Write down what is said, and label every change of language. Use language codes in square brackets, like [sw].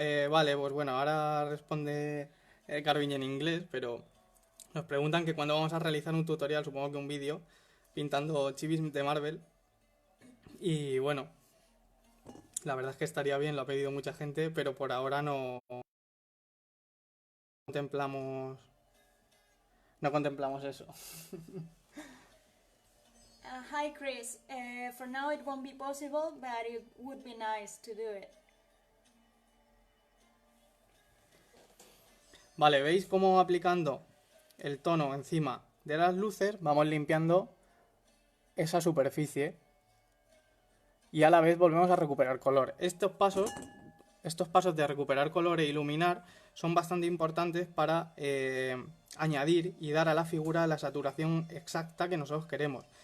[es] Vale, pues bueno, ahora responde Garbiñe en inglés, pero nos preguntan que cuándo vamos a realizar un tutorial, supongo que un vídeo, pintando chivis de Marvel. Y bueno, la verdad es que estaría bien, lo ha pedido mucha gente, pero por ahora contemplamos, no contemplamos eso. [en] Hi Chris, for now it won't be possible, but it would be nice to do it. [es] Vale, ¿veis cómo aplicando el tono encima de las luces vamos limpiando esa superficie y a la vez volvemos a recuperar color? Estos pasos de recuperar color e iluminar son bastante importantes para añadir y dar a la figura la saturación exacta que nosotros queremos.